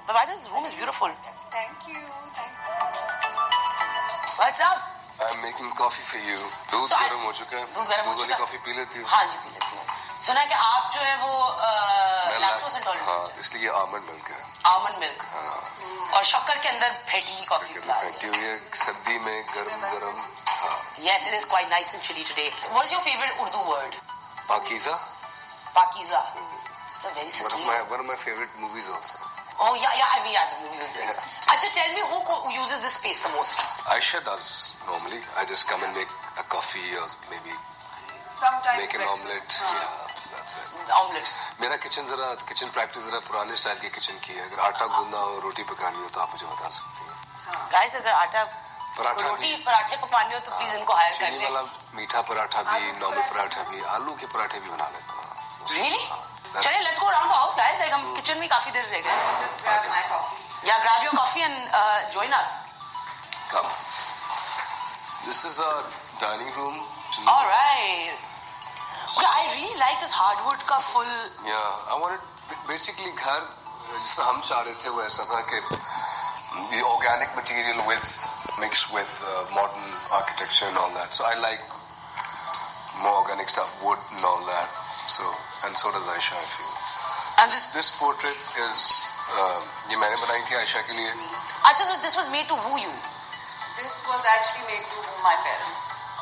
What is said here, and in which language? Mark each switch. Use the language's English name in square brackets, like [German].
[English] But why this room is beautiful? Thank you. What's up? I'm making coffee for you. [Hindi] दूध So गर्म हो चुका है. दूध गर्म हो चुका है. कॉफी पी लेती हूँ. हाँ जी, पी लेती हूँ. सुना है कि आप जो है वो लैक्टोज इंटॉलरेंट. हाँ, तो इसलिए आमंड मिल्क है. Almond milk. और शक्कर के अंदर फेंटी हुई कॉफी. फेंटी हुई है सर्दी में गरम. हाँ. [English] Yes, it is quite nice and chilly today. What is your favorite Urdu word? Pakiza. Pakiza. It's a very sweet. One of my favorite movies also. Oh yeah, I mean the movie was there. Achha, tell me who uses this space the most? Aisha does normally. I just come and make a coffee or maybe Sometimes make an omelette. Yeah, that's it. Omelette. [Hindi] मेरा kitchen practice जरा पुराने style की kitchen की है. अगर आटा गूंदना हो रोटी पकानी हो तो आप मुझे बता सकते हैं. Guys, अगर आटा रोटी पराठे पकानी हो तो प्लीज इनको हायर कर चीनी ले. वाला मीठा पराठा भी, नॉर्मल पराठा भी, आलू के पराठे भी बना लेता हूँ. [English] Really? चलिए, let's go around the house, guys. [Hindi] Like हम किचन में काफी देर रह गए. [English] Just grab my coffee. Yeah, grab your coffee and join us. Come. This is our dining room. All right. Okay, I really like this hardwood का full. Yeah, I wanted basically [Hindi] घर जिससे हम चाह रहे थे वो ऐसा था कि [English] the organic material mixed with modern architecture and all that. So I like more organic stuff, wood and all that. So does Aisha, I feel. And this portrait is [Hindi] ये मैंने बनाई थी आयशा के लिए. [English] अच्छा, so this was made to woo you. This was actually made to woo my parents.